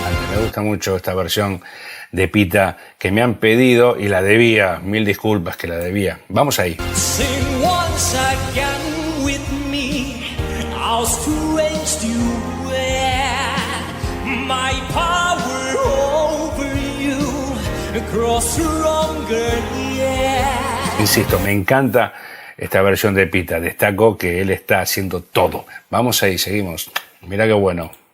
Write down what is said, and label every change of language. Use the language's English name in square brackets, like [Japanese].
[Spanish] Me gusta mucho esta versión de Pita que me han pedido y la debía. Mil disculpas que la debía. Vamos ahí. [English] Sing once again with me, how strange you were. My power over you grows stronger, yeah. [Spanish] Insisto, me encanta esta versión de Pita. Destaco que él está haciendo todo. Vamos ahí, seguimos. Mira qué bueno.